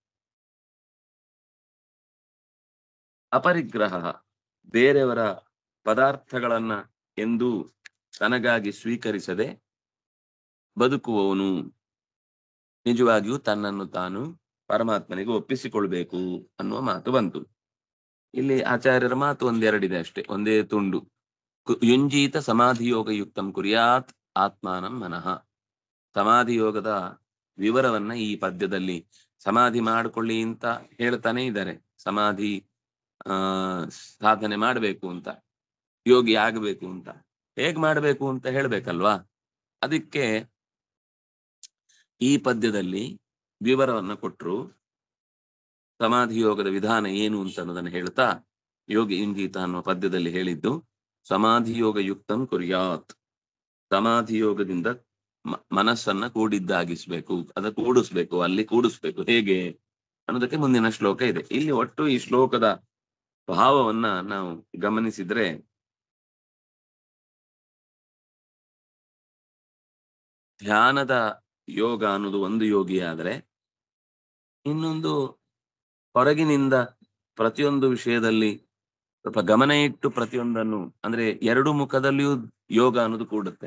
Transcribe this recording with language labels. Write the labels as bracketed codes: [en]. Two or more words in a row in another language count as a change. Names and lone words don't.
[kn] ಅಪರಿಗ್ರಹ ಬೇರೆಯವರ ಪದಾರ್ಥಗಳನ್ನ ಎಂದೂ ತನಗಾಗಿ ಸ್ವೀಕರಿಸದೆ ಬದುಕುವವನು ನಿಜವಾಗಿಯೂ ತನ್ನನ್ನು ತಾನು ಪರಮಾತ್ಮನಿಗೆ ಒಪ್ಪಿಸಿಕೊಳ್ಬೇಕು ಅನ್ನುವ ಮಾತು ಬಂತು. ಇಲ್ಲಿ ಆಚಾರ್ಯರ ಮಾತು ಒಂದೆರಡಿದೆ ಅಷ್ಟೇ, ಒಂದೇ ತುಂಡು. [sa] ಯುಂಜೀತ ಸಮಾಧಿ ಯೋಗ ಯುಕ್ತಂ ಕುರ್ಯಾತ್ ಆತ್ಮಾನಂ ಮನಃ. [kn] ಸಮಾಧಿ ಯೋಗದ ವಿವರವನ್ನ ಈ ಪದ್ಯದಲ್ಲಿ ಸಮಾಧಿ ಮಾಡಿಕೊಳ್ಳಿ ಅಂತ ಹೇಳ್ತಾನೆ ಇದ್ದಾರೆ. ಸಮಾಧಿ ಸಾಧನೆ ಮಾಡಬೇಕು ಅಂತ. ಯೋಗಿ ಆಗಬೇಕು ಅಂತ. ಹೇಗ್ ಮಾಡಬೇಕು ಅಂತ ಹೇಳ್ಬೇಕಲ್ವಾ? ಅದಕ್ಕೆ ಈ ಪದ್ಯದಲ್ಲಿ ವಿವರವನ್ನ ಕೊಟ್ರು. ಸಮಾಧಿ ಯೋಗದ ವಿಧಾನ ಏನು ಅಂತ ಅನ್ನೋದನ್ನ ಹೇಳ್ತಾ ಯೋಗಿ ಇಂಗೀತ ಅನ್ನುವ ಪದ್ಯದಲ್ಲಿ ಹೇಳಿದ್ದು, [sa] ಸಮಾಧಿ ಯೋಗ ಯುಕ್ತಂ ಕುರ್ಯಾತ್. [kn] ಸಮಾಧಿ ಯೋಗದಿಂದ ಮನಸ್ಸನ್ನ ಕೂಡಿದ್ದಾಗಿಸ್ಬೇಕು, ಅದ ಕೂಡಿಸ್ಬೇಕು, ಅಲ್ಲಿ ಕೂಡಿಸ್ಬೇಕು. ಹೇಗೆ ಅನ್ನೋದಕ್ಕೆ ಮುಂದಿನ ಶ್ಲೋಕ ಇದೆ. ಇಲ್ಲಿ ಒಟ್ಟು ಈ ಶ್ಲೋಕದ ಭಾವವನ್ನ ನಾವು ಗಮನಿಸಿದ್ರೆ, ಧ್ಯಾನದ ಯೋಗ ಅನ್ನೋದು ಒಂದು ಯೋಗಿ ಆದ್ರೆ, ಇನ್ನೊಂದು ಹೊರಗಿನಿಂದ ಪ್ರತಿಯೊಂದು ವಿಷಯದಲ್ಲಿ ಸ್ವಲ್ಪ ಗಮನ ಇಟ್ಟು ಪ್ರತಿಯೊಂದನ್ನು, ಅಂದ್ರೆ ಎರಡು ಮುಖದಲ್ಲಿಯೂ ಯೋಗ ಅನ್ನೋದು ಕೂಡುತ್ತೆ.